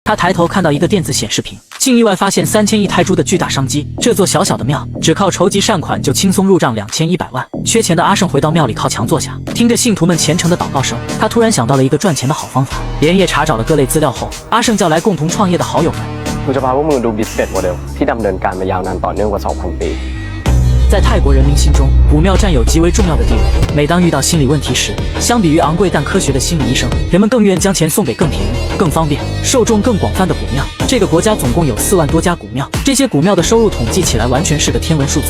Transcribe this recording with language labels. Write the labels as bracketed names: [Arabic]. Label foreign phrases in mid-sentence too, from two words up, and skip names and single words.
[Chinese] 他抬头看到一个电子显示屏，竟意外发现3000亿泰铢的巨大商机。这座小小的庙，只靠筹集善款就轻松入账2100万。缺钱的阿胜回到庙里靠墙坐下，听着信徒们虔诚的祷告声，他突然想到了一个赚钱的好方法。连夜查找了各类资料后，阿胜叫来共同创业的好友们。 [Thai] กูจะพาพวกมึงดู [English] business model [Thai] ที่ดำเนินการมายาวนานต่อเนื่องกว่า 2,000 ปี。 [Chinese] 在泰国人民心中，古庙占有极为重要的地位。每当遇到心理问题时，相比于昂贵但科学的心理医生，人们更愿将钱送给更便宜、更方便、受众更广泛的古庙。这个国家总共有4万多家古庙，这些古庙的收入统计起来完全是个天文数字。